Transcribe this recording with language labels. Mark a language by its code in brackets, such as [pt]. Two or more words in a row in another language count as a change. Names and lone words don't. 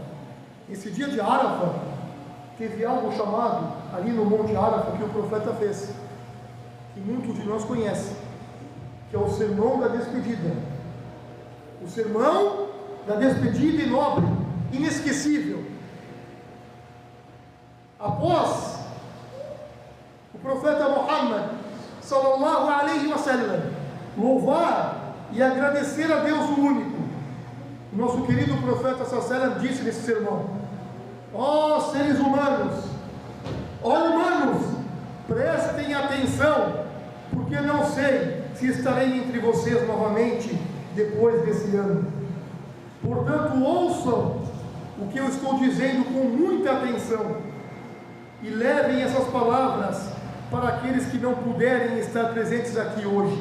[pt] Esse dia de Arafat teve algo chamado, ali no Monte Arafat, que o profeta fez, que muitos de nós conhecem, que é o sermão da despedida. O sermão da despedida e nobre, inesquecível. Após o profeta Muhammad [ar] صلى الله عليه وسلم [pt] louvar e agradecer a Deus o único, o nosso querido profeta [ar] صلى الله عليه وسلم [pt] disse nesse sermão: ó seres humanos, ó humanos, prestem atenção porque não sei se estarei entre vocês novamente depois desse ano. Portanto, ouçam o que eu estou dizendo com muita atenção e levem essas palavras para aqueles que não puderem estar presentes aqui hoje.